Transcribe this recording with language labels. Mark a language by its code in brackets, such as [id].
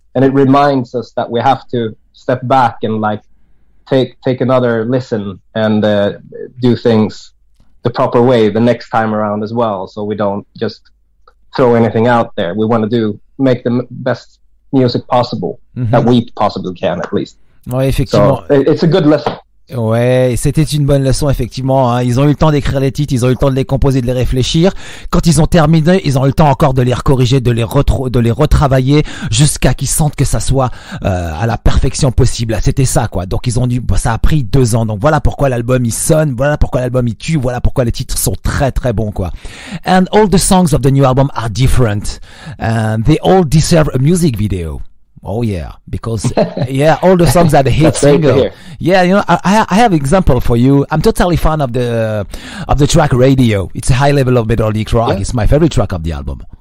[en] And it reminds us that we have to step back and like take another listen and do things the proper way the next time around as well, so we don't just throw anything out there. We want to make the best music possible that we possibly can, at least. [fr] Ouais, effectivement. [en] So it's a good lesson. [fr] Ouais, c'était une bonne leçon, effectivement. Hein. Ils ont eu le temps d'écrire les titres, ils ont eu le temps de les composer, de les réfléchir. Quand ils ont terminé, ils ont eu le temps encore de les corriger, de les retravailler jusqu'à qu'ils sentent que ça soit à la perfection possible. C'était ça, quoi. Donc ils ont ça a pris 2 ans. Donc voilà pourquoi l'album il sonne, voilà pourquoi l'album il tue, voilà pourquoi les titres sont très très bons, quoi. [en] And all the songs of the new album are different, and they all deserve a music video. Oh yeah, because all the songs are the hit single. Yeah, you know, I have an example for you. I'm totally fan of the track Radio. It's a high level of melodic rock. Yeah. It's my favorite track of the album.